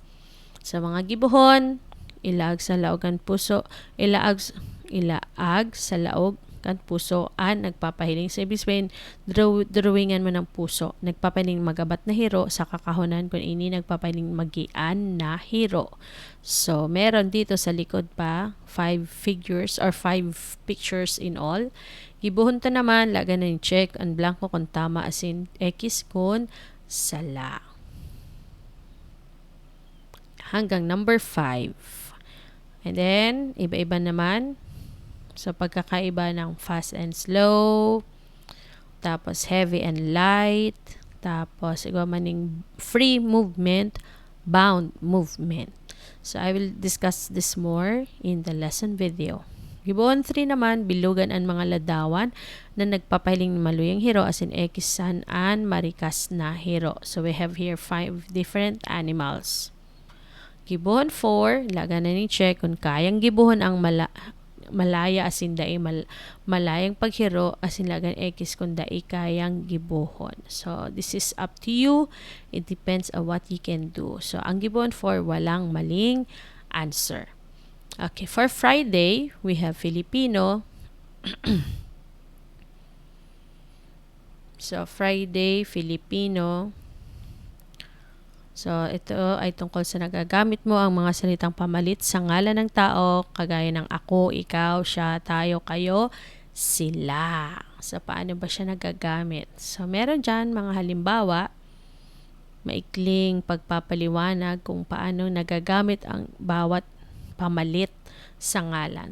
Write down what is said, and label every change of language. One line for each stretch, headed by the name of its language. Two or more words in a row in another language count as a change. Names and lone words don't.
Bikol: Sa mga gibuhon, ilaag sa laog kan puso, ilaag sa laog kan puso an nagpapahiling sa
Filipino: ibig sabihin drawingan mo ng puso
Bikol: nagpapahiling magabat na hiro sa kakahunan kung ini nagpapahiling magian na hiro.
Filipino: So meron dito sa likod pa
English: 5 figures or 5 pictures in all.
Bikol: Gibuhon ta naman laga na yung check ang blanco kung tama
English: as in
Bikol: x kun sala hanggang number 5.
English: And then,
Filipino: iba-iba naman. So, pagkakaiba ng
English: fast and slow. Tapos, heavy and light. Tapos, maning free movement, bound movement. So, I will discuss this more in the lesson video.
Bikol: Gibuon 3 naman, bilugan ang mga ladawan na nagpapahiling maluyang hero
English: as in
Bikol: ekisan an marikas na hero.
English: So, we have here 5 different animals.
Bikol: Gibuhon 4, laga na ni check kung kayang gibuhon ang malaya asin dai malayang paghiro asin lagan x kung dai kayang gibuhon.
English: So this is up to you. It depends on what you can do.
Filipino: So ang gibuhon 4 walang maling answer.
English: Okay, for Friday, we have Filipino. So Friday, Filipino.
Filipino: So, ito ay tungkol sa nagagamit mo ang mga salitang pamalit sa ngalan ng tao, kagaya ng ako, ikaw, siya, tayo, kayo, sila. So, paano ba siya nagagamit? So, meron dyan mga halimbawa, maikling pagpapaliwanag kung paano nagagamit ang bawat pamalit sa ngalan.